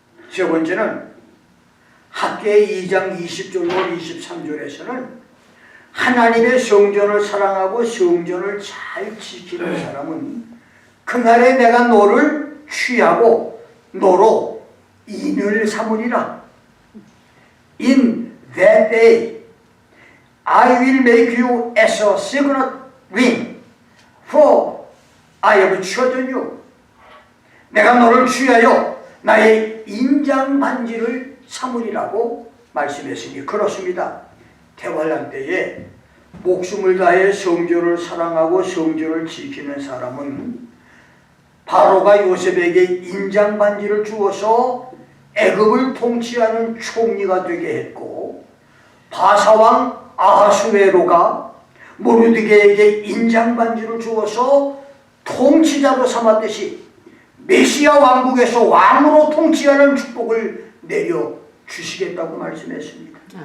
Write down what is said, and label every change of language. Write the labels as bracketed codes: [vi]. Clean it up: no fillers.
[ko] 세 번째는 학개 2장 20절로 23절에서는 하나님의 성전을 사랑하고 성전을 잘 지키는 사람은 그날에 내가 너를 취하고 너로 인을 삼으리라. [en] In that day I will make you as a signet ring, for I have chosen you. [ko] 내가 너를 취하여 나의 인장 반지를 삼으리라고 말씀했으니 그렇습니다. 대환란 때에 목숨을 다해 성전을 사랑하고 성전을 지키는 사람은 바로가 요셉에게 인장 반지를 주어서 애굽을 통치하는 총리가 되게 했고, 바사왕 아하수에로가 모르드게에게 인장 반지를 주어서 통치자로 삼았듯이 메시아 왕국에서 왕으로 통치하는 축복을 내려 주시겠다고 말씀했습니다.